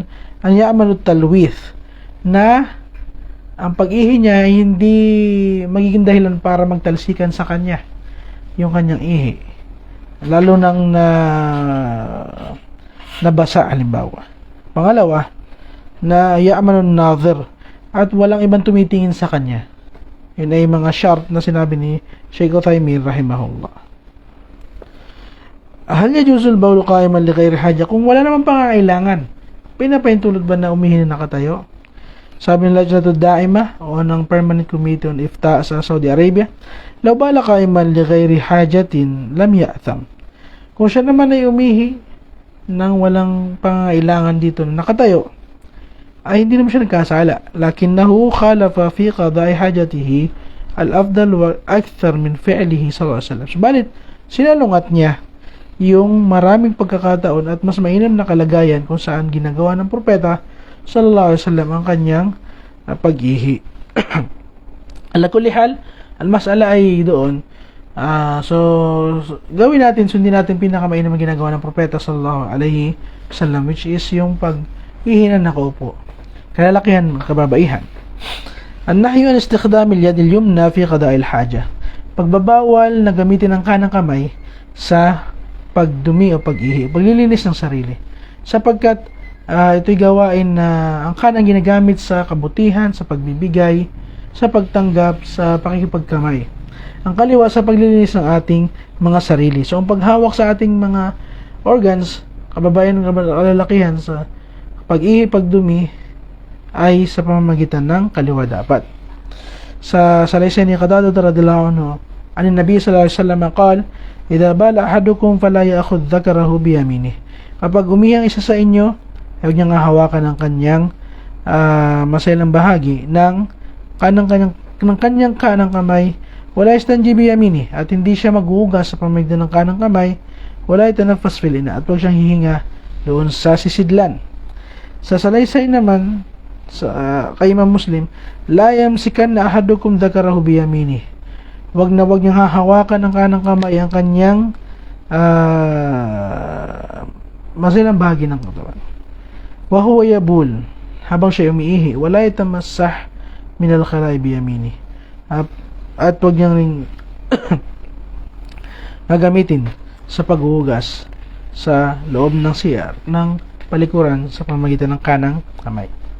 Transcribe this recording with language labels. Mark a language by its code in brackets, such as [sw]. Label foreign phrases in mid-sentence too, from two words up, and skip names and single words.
[tl] Ang [ar] يأمن التلويث, [tl] na ang pag-ihi niya ay hindi magiging dahilan para magtalsikan sa kanya yung kanyang ihi, lalo nang nabasa halimbawa. Pangalawa, na [ar] يأمن الناظر, [tl] at walang ibang tumitingin sa kanya. Yun ay mga shart na sinabi ni Shaykh Uthaymin rahimahullah. [ar] هل يجوز البول قائما لغير حاجة, [tl] kung wala namang pangangailangan, pinapahintulot ba na umihi na nakatayo? Sabi ng Lajnatud Da'imah o ng Permanent Committee on Ifta sa Saudi Arabia, [ar] لو بال قائما لغير حاجة لم يأثم. [tl] Kung siya naman ay umihi nang walang pangangailangan dito na nakatayo, ay hindi naman siya nagkasala. [ar] لكنه خالف في قضاء حاجته الأفضل وأكثر من فعله صلى الله عليه وسلم. [tl] Subalit, sinalungat niya yung maraming pagkakataon at mas mainam na kalagayan kung saan ginagawa ng propeta [ar] صلى الله عليه وسلم [tl] ang kanyang pag-ihi. [ar] على كل حال المسألة [tl] ay doon. So gawin natin, sundin natin pinakamainam na ginagawa ng propeta [ar] صلى الله عليه وسلم, [en] which is [tl] yung pag-ihi na nakaupo. Kalalakihan, kababaihan. [ar] النهي عن استخدام اليد اليمنى في قضاء الحاجة. [tl] Pagbabawal na gamitin ang kanang kamay sa pagdumi o pag-ihi, paglilinis ng sarili. Sapagkat ito'y gawain na ang kanang ginagamit sa kabutihan, sa pagbibigay, sa pagtanggap, sa pakikipagkamay. Ang kaliwa sa paglilinis ng ating mga sarili. So, ang paghawak sa ating mga organs, kababayan ng kalalakihan, sa pag-ihi, pagdumi, ay sa pamamagitan ng kaliwa dapat. Sa salaysay ni [ar] قتادة رضي الله عنه عن النبي صلى الله عليه وسلم قال إذا بال أحدكم فلا يأخذ ذكره بيمينه. [tl] Kapag umihang isa sa inyo, huwag niyang hahawakan ang kanyang masailang bahagi ng kanyang kanang kamay, [ar] ولا يستنجي بيمينه, [tl] at hindi siya maghuhugas sa pamamagitan ng kanang kamay, [ar] ولا يتنفس في الإناء, [tl] at huwag siyang hihinga doon sa sisidlan. Sa salaysay naman kay Imam Muslim, [ar] لا يمسكن أحدكم ذكره بيمينه. [tl] Wag niyang hahawakan ng kanang kamay ang kanyang masilang bahagi ng katawan. [ar] وهو يبول, [tl] habang siya umiihi, [ar] ولا يتمسح من الخلاء بيمينه. [tl] At wag niyang ring gagamitin sa paghuhugas sa loob ng CR ng palikuran sa pamamagitan ng kanang kamay.